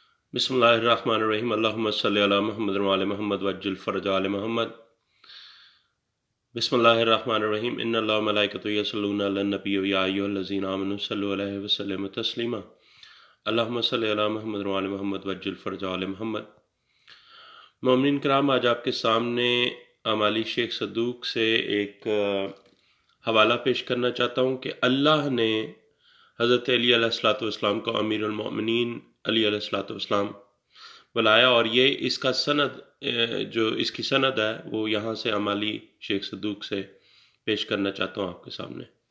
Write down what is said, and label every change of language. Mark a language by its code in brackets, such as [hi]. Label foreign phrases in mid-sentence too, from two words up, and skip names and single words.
[ar] بسم الله الرحمن الرحيم اللهم صل على محمد و آل محمد وعجل فرج آل محمد. بسم الله الرحمن الرحيم إن الله وملائكته يصلون على النبي يا أيها الذين آمنوا صلوا عليه وسلموا تسليما. اللهم صل على محمد و آل محمد وعجل فرج آل محمد. [ur] مومنین کرام، آج آپ کے سامنے امالی شیخ صدوق سے ایک حوالہ پیش کرنا چاہتا ہوں کہ اللہ نے حضرت علی [ar] عليه الصلاة والسلام [ur] کو امیر المومنین علی [ar] عليه الصلاة والسلام [ur] بلایا، اور یہ اس کا سند جو اس کی سند ہے وہ یہاں سے امالی شیخ صدوق سے پیش کرنا چاہتا ہوں آپ کے سامنے.